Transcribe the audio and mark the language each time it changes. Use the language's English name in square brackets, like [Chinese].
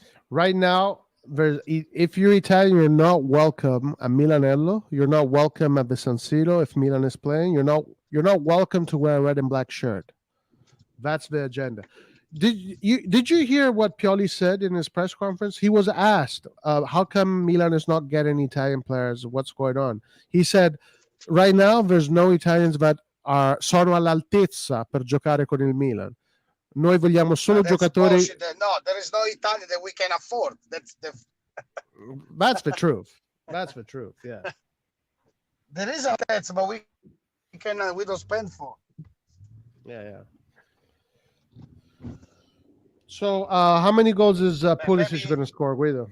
[English] Right now, if you're Italian, you're not welcome at Milanello. You're not welcome at the San Siro if Milan is playing. You're not welcome to wear a red and black shirt. That's the agenda. Did you hear what Pioli said in his press conference? He was asked, how come Milan is not getting Italian players? What's going on? He said, right now, there's no Italians that [Italian] sono all'altezza per giocare con il Milan. Noi vogliamo solo giocatori. [English] Bullshit. No, there is no Italian that we can afford. That's the truth. That's the truth. Yeah. There is a that's, but we don't spend for. Yeah. So, how many goals is Pulisic going to score, Guido?